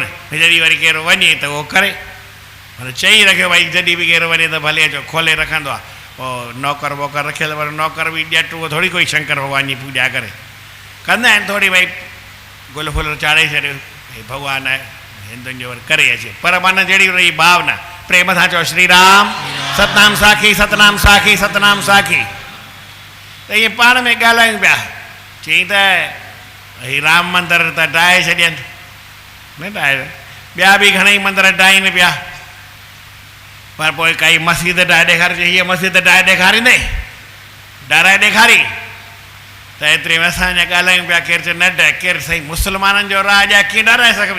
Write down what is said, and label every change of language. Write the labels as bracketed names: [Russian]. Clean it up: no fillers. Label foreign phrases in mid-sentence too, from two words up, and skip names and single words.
[Sindhi] जॾहिं वरी केरु वञे त उहो करे, पर चई रखियो भई जॾहिं बि केरु वञे त भले अचो, खोले रखंदो आहे। पोइ नौकर वोकर रखियल, पर नौकर बि ॼट उहो थोरी कोई शंकर भॻवान जी पूॼा करे, कंदा आहिनि थोरी भई गुल फुल चाढ़े छॾियो, भई भॻवानु आहे हिंदुनि जो वरी करे अचे। पर माना जहिड़ी हुनजी भावना, प्रेम सां चओ श्री राम, सतनाम साखी, सतनाम साखी, सतनाम साखी। त इहे पाण में ॻाल्हायूं पिया, चई त ही राम मंदर त ठाहे छॾियनि, न ठाहे, ॿिया बि घणेई मंदर ठाहिनि पिया, पर पोइ काई मस्जिद ठाहे ॾेखारे, हीअ मस्जिद ठाहे ॾेखारींदे, ॾाराए ॾेखारी त एतिरे में असां अञा ॻाल्हायूं पिया, केरु चए न ॾे, केरु साईं मुस्लमाननि जो राज आहे, कीअं ॾाराए सघबी?